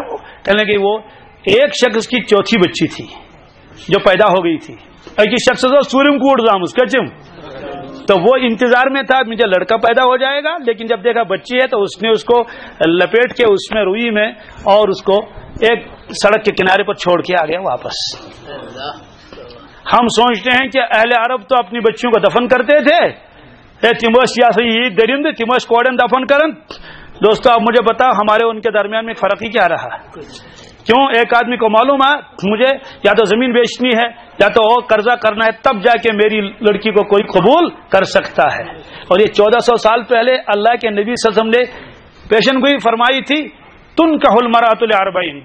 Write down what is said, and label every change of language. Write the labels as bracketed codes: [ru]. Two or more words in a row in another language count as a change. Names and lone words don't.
[ur] وہ کہنے کہ وہ ایک شخص کی چوتھی بچی تھی جو پیدا ہو گئی تھی، ایک شخص سورم کوٹ دام اس کا چم، تو وہ انتظار میں تھا مجھے لڑکا پیدا ہو جائے گا، لیکن جب دیکھا بچی ہے تو اس نے اس کو لپیٹ کے اس میں روئی میں اور اس کو ایک سڑک کے کنارے پر چھوڑ کے آ گیا واپس۔ ہم سوچتے ہیں کہ اہل عرب تو اپنی بچیوں کو دفن کرتے تھے، [ks] تمس یہ درند تمس کوڑن دفن کرن۔ [ur] دوستو آپ مجھے بتاؤ ہمارے ان کے درمیان میں فرق ہی کیا رہا؟ کیوں؟ ایک آدمی کو معلوم ہے مجھے یا تو زمین بیچنی ہے یا تو اور قرضہ کرنا ہے، تب جا کے میری لڑکی کو کوئی قبول کر سکتا ہے۔ اور یہ 1400 سال پہلے اللہ کے نبی صلی اللہ علیہ وسلم نے پیشن گوئی فرمائی تھی، [ar] تنکح المرأۃ لاربعین۔